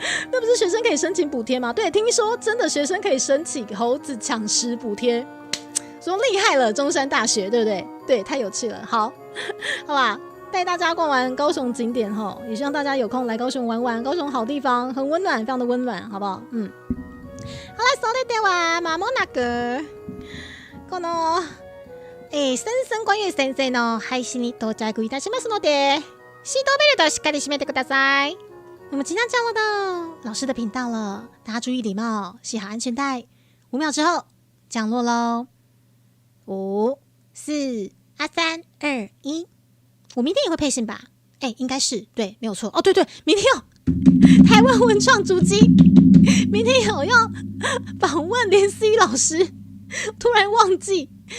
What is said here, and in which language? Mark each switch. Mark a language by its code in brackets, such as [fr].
[zh] 那不是学生可以申请补贴吗？对，听说真的学生可以申请猴子抢食补贴，说厉害了中山大学，对不对？对，太有趣了。好吧，带大家逛完高雄景点哈，也希望大家有空来高雄玩玩，高雄好地方，很温暖，非常的温暖，好不好？好来， [ja] それではまもなくこの先生 [zh] 关于先生 [ja] の配信に到着いたしますので、シートベルトしっかり締めてください。 [zh] 我们即将降落到老师的频道了，大家注意礼貌，系好安全带。 5秒之后降落喽，5、4、3、2、1。我明天也会配信吧？应该是对，没有错。哦，对，明天有台湾文创足迹，明天有要访问连思怡老师，突然忘记。